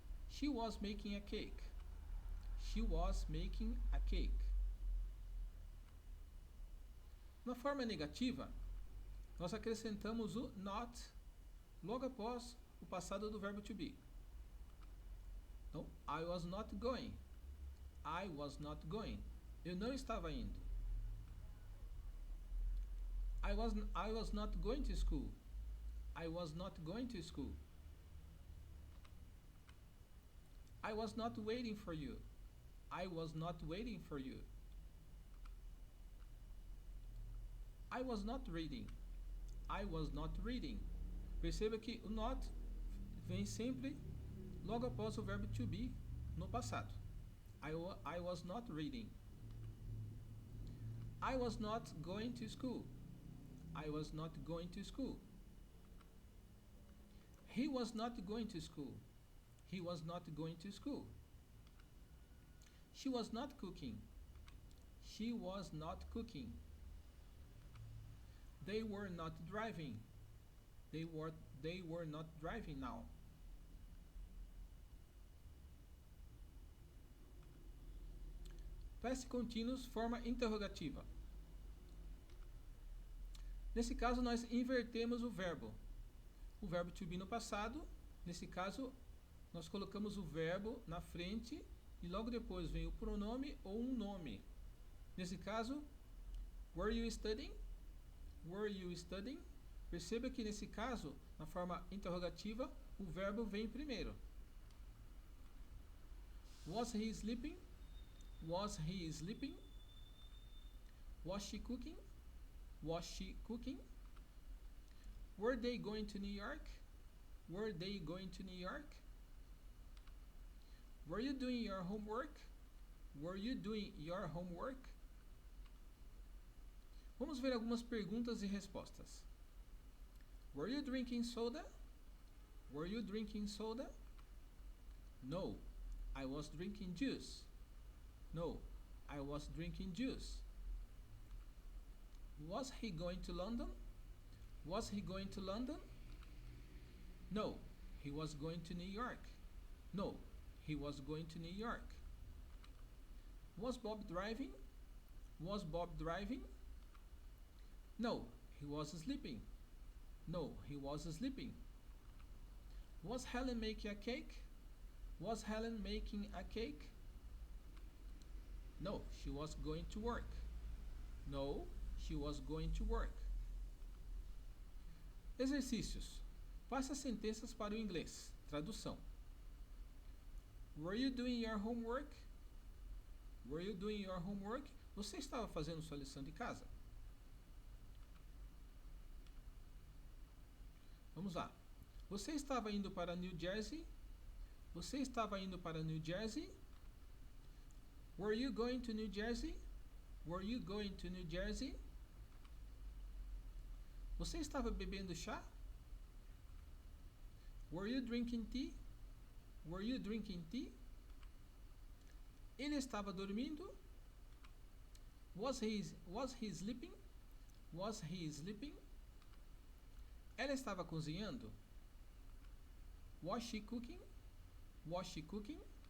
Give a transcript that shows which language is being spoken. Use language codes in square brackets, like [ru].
[en] She was making a cake. She was making a cake. [pt] Na forma negativa, nós acrescentamos o not logo após o passado do verbo to be. [en] Então, I was not going. I was not going. [pt] Eu não estava indo. [en] I was not going to school. I was not going to school. I was not waiting for you. I was not waiting for you. I was not reading. I was not reading. [pt] Perceba que o not vem sempre logo após o verbo to be no passado. [en] I was not reading. I was not going to school. I was not going to school. He was not going to school. He was not going to school. She was not cooking. She was not cooking. They were not driving. They were not driving now. [pt] Past continuous, forma interrogativa. Nesse caso, nós invertemos o verbo. O verbo to be no passado. Nesse caso, nós colocamos o verbo na frente e logo depois vem o pronome ou um nome. Nesse caso, [en] were you studying? Were you studying? [pt] Perceba que nesse caso, na forma interrogativa, o verbo vem primeiro. [en] Was he sleeping? Was he sleeping? Was she cooking? Was she cooking? Were they going to New York? Were they going to New York? Were you doing your homework? Were you doing your homework? [pt] Vamos ver algumas perguntas e respostas. [en] Were you drinking soda? Were you drinking soda? No, I was drinking juice. No, I was drinking juice. Was he going to London? Was he going to London? No, he was going to New York. No, he was going to New York. Was Bob driving? Was Bob driving? No, he was sleeping. No, he was sleeping. Was Helen making a cake? Was Helen making a cake? No, she was going to work. No, she was going to work. [pt] Exercícios. Passe as sentenças para o inglês. Tradução. [en] Were you doing your homework? Were you doing your homework? [pt] Você estava fazendo sua lição de casa? Vamos lá. Você estava indo para New Jersey? Você estava indo para New Jersey? [en] Were you going to New Jersey? Were you going to New Jersey? [pt] Você estava bebendo chá? [en] Were you drinking tea? Were you drinking tea? [pt] Ele estava dormindo? [en] Was he sleeping? Was he sleeping? [pt] Ela estava cozinhando? [en] Was she cooking? Was she cooking?